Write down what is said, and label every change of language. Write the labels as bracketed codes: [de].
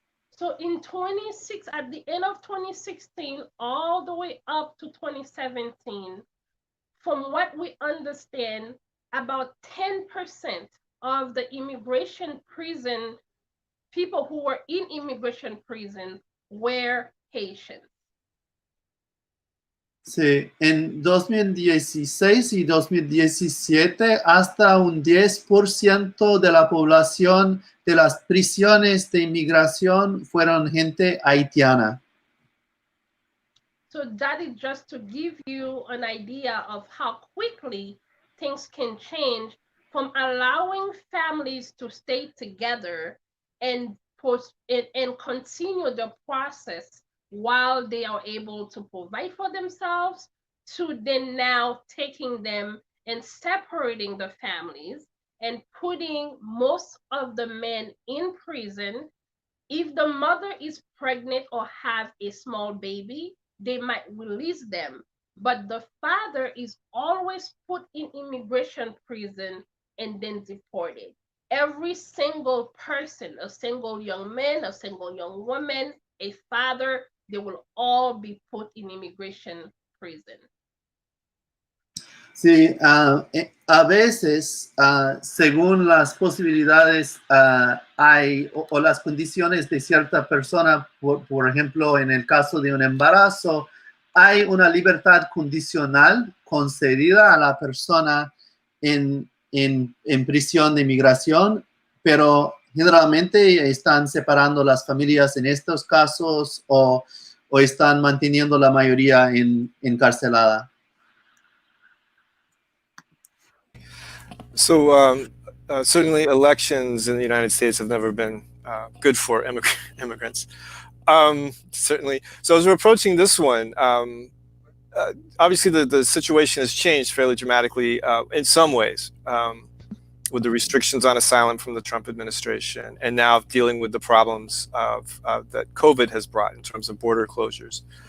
[en] So at the end of 2016, all the way up to 2017, from what we understand, about 10% of the immigration prison, people who were in immigration prison, were Haitians. [es] Sí, en 2016 y 2017, hasta un 10% de la población de las prisiones de inmigración fueron gente haitiana. [en] So that is just to give you an idea of how quickly things can change from allowing families to stay together and and continue the process while they are able to provide for themselves, to then now taking them and separating the families and putting most of the men in prison. If the mother is pregnant or have a small baby, they might release them. But the father is always put in immigration prison and then deported. Every single person, a single young man, a single young woman, a father, they will all be put in immigration prison. [es] Sí, a veces, según las posibilidades hay o las condiciones de cierta persona, por ejemplo, en el caso de un embarazo, hay una libertad condicional concedida a la persona en prisión de inmigración, pero generalmente están separando las familias en estos casos o están manteniendo la mayoría encarcelada. [en] So certainly elections in the United States have never been good for immigrants. Certainly. So as we're approaching this one, obviously the situation has changed fairly dramatically in some ways with the restrictions on asylum from the Trump administration, and now dealing with the problems that COVID has brought in terms of border closures.